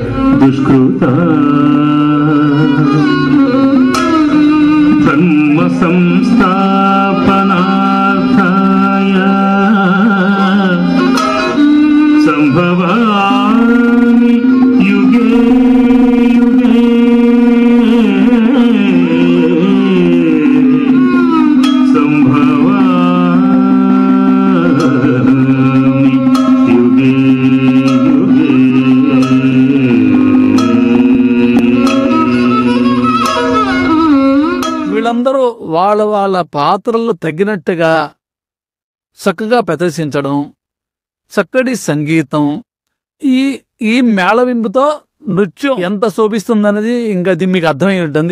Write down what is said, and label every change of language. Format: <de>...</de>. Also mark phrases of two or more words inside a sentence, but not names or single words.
<sa>దుష్కృతాం ధర్మ సంస్థాపనార్థాయ సంభవామి యుగే యుగే సంభవామి యుగే యుగే.</sa> <te>వీళ్ళందరూ వాళ్ళ పాత్రలు తగినట్టుగా చక్కగా ప్రదర్శించడం, చక్కటి సంగీతం, ఈ ఈ మేళవింపుతో నృత్యం ఎంత శోభిస్తుందనేది ఇంకా అది మీకు అర్థమై ఉంటుంది.</te>